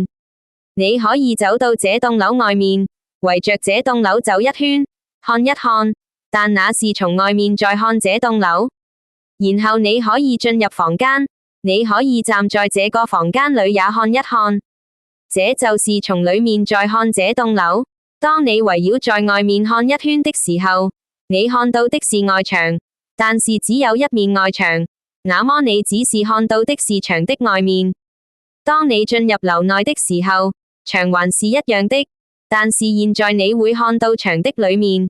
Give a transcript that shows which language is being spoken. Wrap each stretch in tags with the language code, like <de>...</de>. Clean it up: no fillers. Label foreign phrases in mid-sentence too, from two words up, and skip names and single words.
<zh>你可以走到這棟樓外面，圍着這棟樓走一圈，看一看，但那是從外面再看這棟樓。然後你可以進入房間，你可以站在這個房間裏也看一看。這就是從裏面再看這棟樓。當你圍繞在外面看一圈的時候，你看到的是外牆，但是只有一面外牆，那麼你只是看到的是牆的外面。當你進入樓內的時候，牆還是一樣的，但是現在你會看到牆的裏面。</zh>